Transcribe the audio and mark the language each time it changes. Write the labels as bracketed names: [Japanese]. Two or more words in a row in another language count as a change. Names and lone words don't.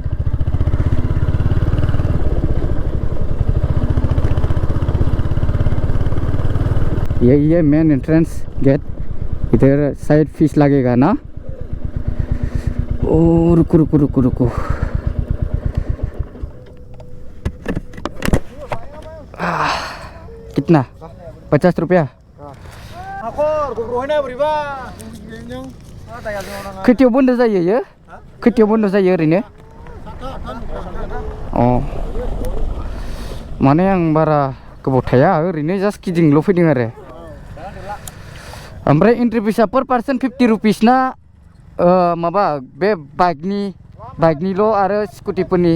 [Hindi] यही है [English] main entrance gate, [Hindi] इधर साइड फीस लगेगा ना। ओ रुको रुको रुको रुको, कितना? [Bodo] 50 रुपया। खैथायाव बन्द जायो इयो? खैथायाव बन्द जायो ओरैनो? अ माने आं बारा गोबाव थाया, ओरैनो जास्ट गिदिंल' फैदों आरो। ओमफ्राय [English] entry fees per person 50 rupees [Bodo] ना माबा बे बाइकनिल' आरो स्कुटिफोरनि?